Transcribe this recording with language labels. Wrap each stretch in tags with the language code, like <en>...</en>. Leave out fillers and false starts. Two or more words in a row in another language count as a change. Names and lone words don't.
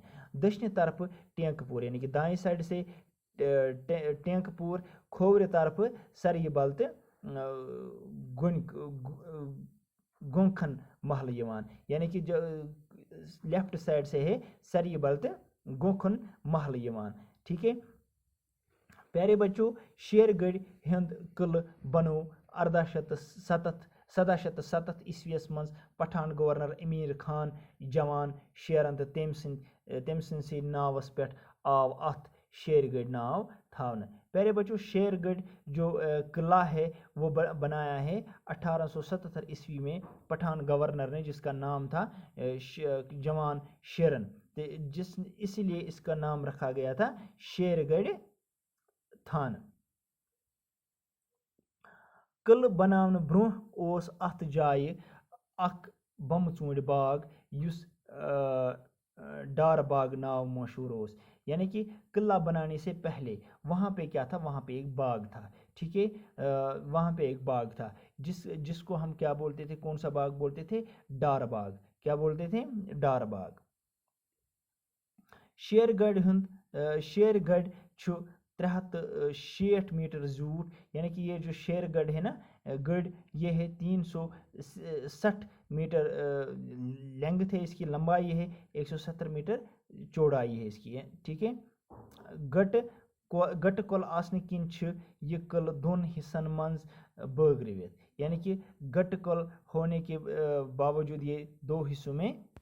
<ks>دشن طرف ٹینک پور</ks> <ur>یعنی کہ دائیں سائڈ سے</ur> <ks>ٹینک پور کھوور طرف سری بل تو گونکھن محل یوان.</ks> <ur>یعنی کہ جو لیفٹ سائڈ سے ہے سری بل</ur> <ks>تو گونکھن محل یوان.</ks> <ur>ٹھیک ہے. پیارے بچوں</ur> <ks>شیر گڑھ ہند قلعہ بنو 1767 عیسویس مز پٹھان گورنر امیر خان جوان شیرن تو تم سندس ناوس پہ آو ات شیر گڑھ ناو تھاونہ.</ks> <ur>پیارے بچوں شیر گڑھ جو قلعہ ہے وہ بنایا ہے 1877 عیسوی میں پٹھان گورنر نے جس کا نام تھا جوان شیرن اسی لیے اس کا نام رکھا گیا تھا شیر گڑھ تھانہ.</ur> <ks>قلعہ بناونہٕ برونٛہہ اوس اتھ جایہِ اکھ بمہٕ ژوٗنٛٹھۍ باغ یُس ڈار باغ ناو مشہور اوس.</ks> <ur>یعنی کہ قلعہ بنانے سے پہلے وہاں پہ کیا تھا وہاں پہ ایک باغ تھا. ٹھیک ہے. وہاں پہ ایک باغ تھا جس کو ہم کیا بولتے تھے کون سا باغ بولتے تھے ڈار باغ. کیا بولتے تھے ڈار باغ. شیر گڑھ 360 میٹر زیوٹھ. یعنی کہ یہ جو شیر گڑھ ہے نا گڑھ یہ ہے 360 میٹر لینگتھ ہے اس کی لمبائی ہے 170 میٹر چوڑائی ہے اس کی. ٹھیک ہے.</ur> <ks>گٹ کل آسنہٕ کِنۍ چھِ یہ قلعہ 2 حصن منٛز بٲگرٲوِتھ.</ks> <ur>یعنی کہ گٹ کل ہونے کے باوجود یہ 2 حصوں میں</ur>